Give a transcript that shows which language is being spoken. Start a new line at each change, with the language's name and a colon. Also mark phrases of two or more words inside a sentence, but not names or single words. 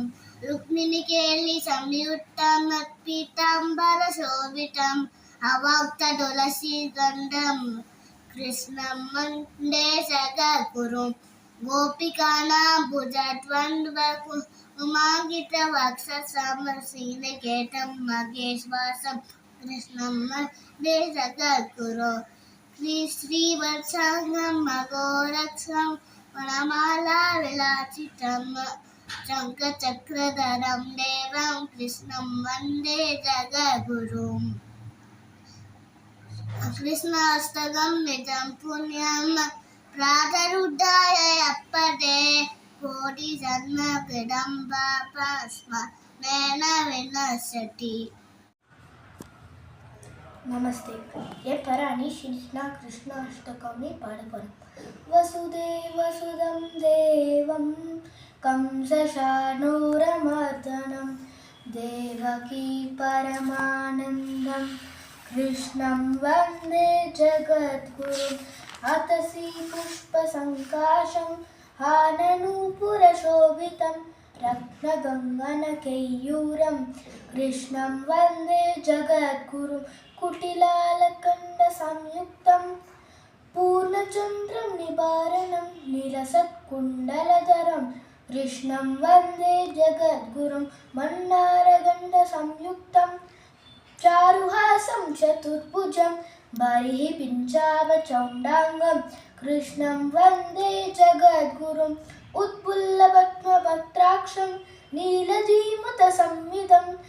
Sanskrit: रुक्मिणी केलि संयुक्तं पीताम्बर शोभितम् अवाक्त तुलसी कण्ठं कृष्णं वन्दे जगद्गुरुम् गोपिकानां भुजद्वन्द्व उमाङ्कित वक्षसमसीनकेतम् महेस्वासं कृष्णं वन्दे जगद्गुरुम् श्रीवत्संगं मघोरक्षं वनमाला विलासितं शङ्खचक्रधरं देवं कृष्णं वन्दे जगद्गुरुम् कृष्णाष्टकं पुण्यं प्रातरुद्धाय यप्पदे कोटिजन्मकृतं पापस्मरेण विनश्यति.
Tamil: நமஸ்தே. என் பேர் அனீஷ். நான் கிருஷ்ணா அஷ்டகமே பாட போகிறேன்.
Sanskrit: वसुदेवसुतं देवं कंसचाणूरमर्दनम् देवकी परमानन्दं कृष्णं वन्दे जगद्गुरुम् अत्तसि पुष्पसङ्काशं आननूपुरशोभितम् रत्नगङ्गनकैयूरं कृष्णं वन्दे जगद्गुरुं कुटिलालकण्डसंयुक्तं पूर्णचन्द्रं निवारणं नीलसत्कुण्डलधरं कृष्णं वन्दे जगद्गुरुं मन्दारगण्डसंयुक्तं चारुहासं चतुर्भुजं बर्हिः पिञ्चावचौण्डाङ्गं कृष्णं वन्दे जगद्गुरुं उत्पुल्लपद्मपत्राक्षं नीलजीमुतसंयुतं